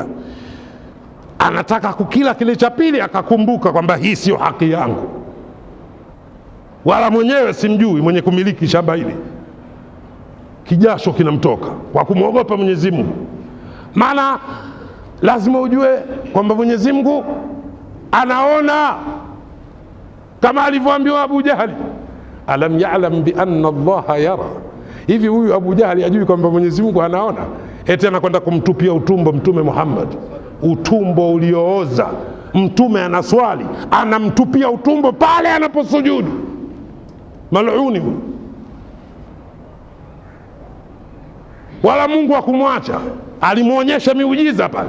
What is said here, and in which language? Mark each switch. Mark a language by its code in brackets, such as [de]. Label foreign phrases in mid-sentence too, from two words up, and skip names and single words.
[sw] Anataka kukila kile cha pili, akakumbuka kwamba hii sio haki yangu, wala mwenyewe simjui mwenye kumiliki shamba hili. Kijasho kinamtoka kwa kumwogopa Mwenyezi Mungu. Maana lazima ujue kwamba Mwenyezi Mungu anaona, kama alivyoambiwa Abu Jahali, [ar] ألم يعلم بأن الله يرى. [sw] Hivi huyu Abu Jahali ajui kwamba Mwenyezi Mungu anaona? Eti anakwenda kumtupia utumbo Mtume Muhammad, utumbo uliooza. Mtume anaswali, anamtupia utumbo pale anaposujudu. Mal'uni huyu. Wala Mungu hakumwacha, alimuonyesha miujiza pale.